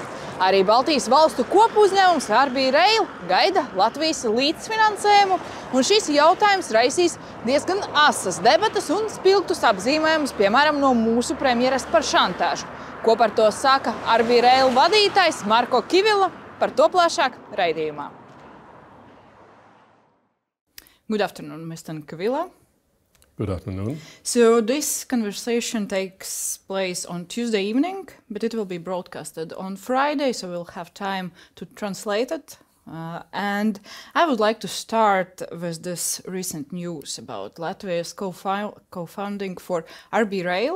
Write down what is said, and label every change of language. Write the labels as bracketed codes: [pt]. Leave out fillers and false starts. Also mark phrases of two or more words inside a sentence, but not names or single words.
[lv] Arī Baltijas valstu kopu uzņēmums Intervija gaida Latvijas līdzfinansējumu, un šis jautājums raisīs diezgan asas debatas un spilgtus apzīmējumus, piemēram, no mūsu premjeras par šantāžu. Ko par to saka Intervija vadītājs Marko Kivilu, par to plašāk raidījumā. [en] Good afternoon, Mr. Kivilu. Good afternoon. So this conversation takes place on Tuesday evening, but it will be broadcasted on Friday, so we'll have time to translate it. And I would like to start with this recent news about Latvia's co-funding for Intervija.